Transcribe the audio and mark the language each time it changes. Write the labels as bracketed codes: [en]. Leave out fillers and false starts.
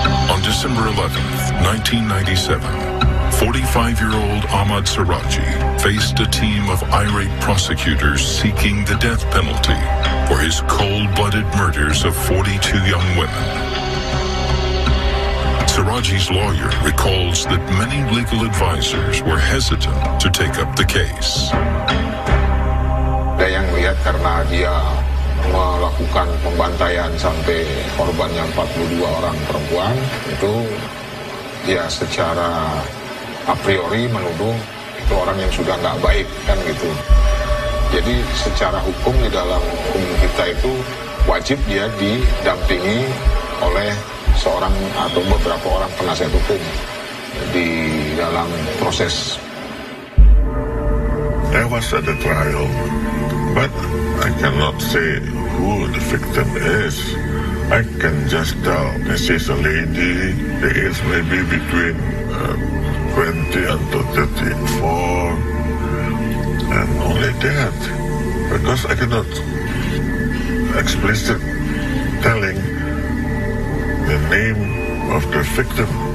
[en] On December 11th, 1997, 45-year-old Ahmed Suradji faced a team of irate prosecutors seeking the death penalty for his cold-blooded murders of 42 young women. Suradji's lawyer recalls that many legal advisors were hesitant to take up the case. [id] Ada yang lihat karena dia melakukan pembantaian sampai korbannya 42 orang perempuan, itu dia secara a priori menuduh itu orang yang sudah nggak baik, kan gitu. Jadi secara hukum di dalam hukum kita itu wajib dia didampingi oleh seorang atau beberapa orang penasihat hukum di dalam proses. [en] I was at the trial, but I cannot say who the victim is. I can just tell she's a lady, the age may be between 20 until 34, and only that, because I cannot explicit telling the name of the victim.